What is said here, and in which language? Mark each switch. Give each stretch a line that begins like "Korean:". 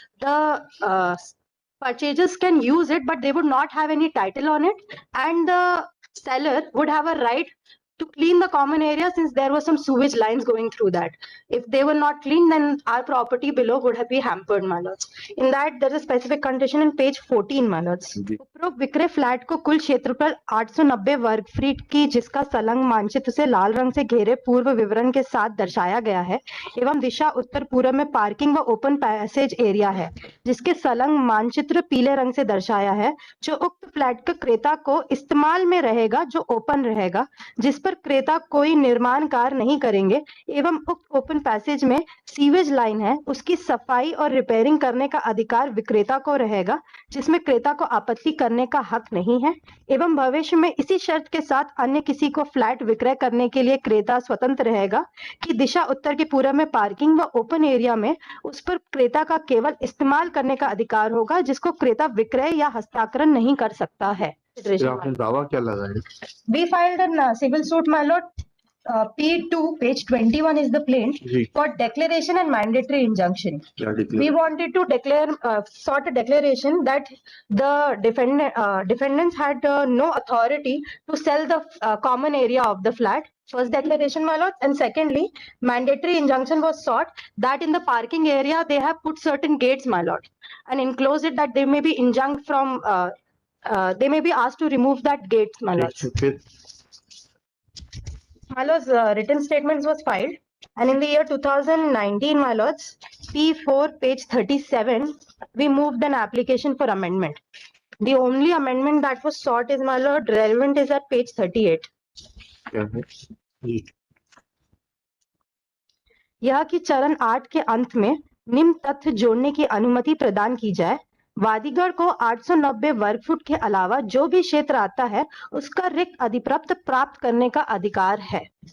English: The purchasers can use it, but they would not have any title on it, and the seller would have a right to clean the common area since there were some sewage lines going through that. If they were not clean, then our property below would have been hampered, my lords. In that, there is a specific condition in page 14, my lords.
Hindi: उपरोक्त विक्रय flat को कुल क्षेत्रफल 890 वर्ग feet की, जिसका सलंग मानचित्र से लाल रंग से घेरे पूर्व विवरण के साथ दर्शाया गया है, एवं दिशा उत्तर पूर्व में पार्किंग व ओपन पैसेज एरिया है, जिसके सलंग मानचित्र पीले रंग से दर्शाया है, जो उक्त फ्लैट के क्रेता को इस्तेमाल में रहेगा, जो ओपन रहेगा, जिस पर क्रेता कोई निर्माण कार्य नहीं करेंगे, एवं उक्त ओपन पैसेज में सीवेज लाइन है, उसकी सफाई और रिपेयरिंग करने का अधिकार विक्रेता को रहेगा, जिसमें क्रेता को आपत्ति करने का हक नहीं है, एवं भविष्य में इसी शर्त के साथ अन्य किसी को फ्लैट विक्रय करने के लिए क्रेता स्वतंत्र रहेगा कि दिशा उत्तर के पूर्व में पार्किंग व ओपन एरिया में उस पर क्रेता का केवल इस्तेमाल करने का अधिकार होगा, जिसको क्रेता विक्रय या हस्तांतरण नहीं कर सकता है। आपने दावा क्या लगाया?
English: We filed a civil suit, my lord. P2, page 21 is the plaint for declaration and mandatory injunction. We wanted to declare, sort a declaration that the defendants had no authority to sell the common area of the flat. First declaration, my lord. And secondly, mandatory injunction was sought that in the parking area they have put certain gates, my lord, and enclose it that they may be injunct from. They may be asked to remove that gate, my lords. My lords, written statements was filed, and in the year 2019, my lords, P4, page 37, we moved an application for amendment. The only amendment that was sought is, my lord, relevant is at page 38.
Hindi: यह कि चरण 8 के अंत में निम्न तथ्य जोड़ने की अनुमति प्रदान की जाए, वादीगढ़ को 890 वर्ग फुट के अलावा जो भी क्षेत्र आता है उसका रिक्त अधिप्रप्त प्राप्त करने का अधिकार है।